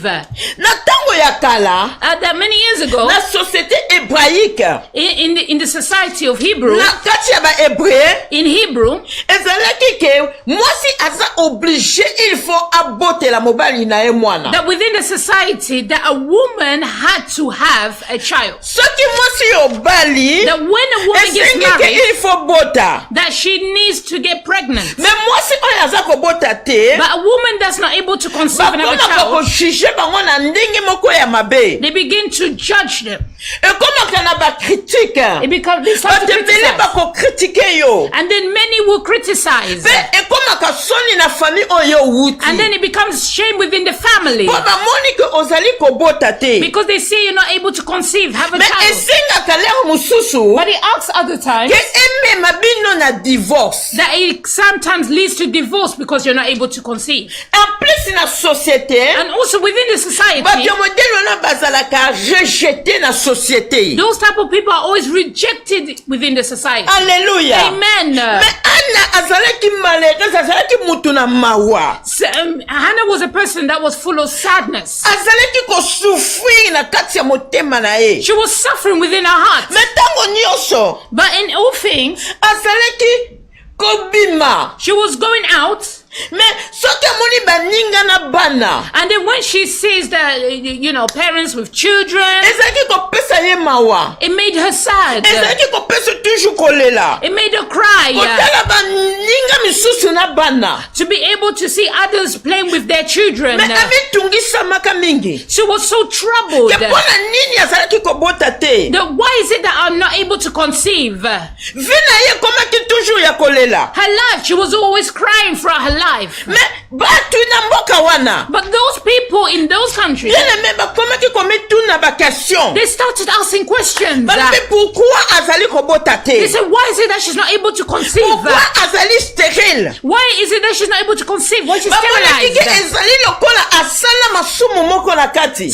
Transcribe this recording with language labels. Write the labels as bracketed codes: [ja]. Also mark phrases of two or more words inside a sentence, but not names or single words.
[en] That many years ago, in the society of Hebrew, in Hebrew, that within the society that a woman had to have a child. That when a woman gets married, that that she needs to get pregnant. [ln] Mais mwasi oyo aza kobota te. [en] But a woman that's not able to conceive and have a child, [ln] ko juger bango na ndenge moko ya mabe. [en] They begin to judge them. [fr] Et comme [ln] kana ba critique. [en] They start to criticize. [ln] Ba ko critiquer yo. [en] And then many will criticize. [fr] Et comme [ln] ka soni na famille oyo wuti. [en] And then it becomes shame within the family. [ln] Po ba moni ke ozali kobota te. [en] Because they say you're not able to conceive, have a child. [ln] Mais esenga kalero mususu. [en] But it asks other times. [ln] Ke eme mabino na divorce. [en] That it sometimes leads to divorce because you're not able to conceive. [fr] En plus na société. [en] And also within the society. [ln] Ba yo modelo na bazalaka rejeté na société. [en] Those type of people are always rejected within the society. Hallelujah. Amen. [ln] Mais Anna azalaki malheureuse, azalaki mutu na mawa. [en] Hannah was a person that was full of sadness. [ln] Azalaki ko souffrir na kati ya motema na ye. [en] She was suffering within her heart. [ln] Mais tango nyonso. [en] But in all things, [ln] azalaki kobima. [en] She was going out. [ln] Mais soki amoni baninga na bana. [en] And then when she sees that, parents with children, [ln] ezalaki kopesa ye mawa. [en] It made her sad. [ln] Ezalaki kopesa toujours kolela. [en] It made her cry. [ln] Kotala baninga misusu na bana. [en] To be able to see others playing with their children. [ln] Mais amitungisa maka mingi. [en] She was so troubled. [ln] Kepona nini azalaki kobota te. [en] Why is it that I'm not able to conceive? [ln] Vina ye komaki toujours ya kolela. [en] Her life, she was always crying for her life. [ln] Mais batu na mboka wana. [en] But those people in those countries, they started asking questions. They said, why is it that she's not able to conceive? Why is it that she's not able to conceive? Why is she sterilized?